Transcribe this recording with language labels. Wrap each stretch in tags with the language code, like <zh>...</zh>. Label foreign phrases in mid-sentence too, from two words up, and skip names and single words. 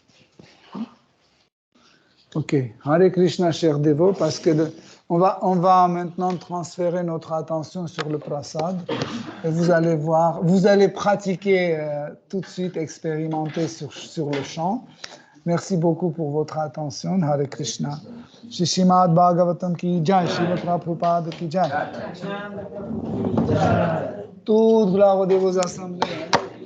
<sa>Ok, Hare Krishna,</sa> <fr>cher dévot, parce que on va maintenant transférer notre attention sur le prasad, et vous allez voir, vous allez pratiquer tout de suite, expérimenter sur le chant. Merci beaucoup pour votre attention.</fr> <sa>Hare Krishna.</sa> <hi>Shri Srimad Bhagavatam ki jai, Srila Prabhupada ki jai.</hi> <fr>Toute gloire aux dévots assemblés.</fr>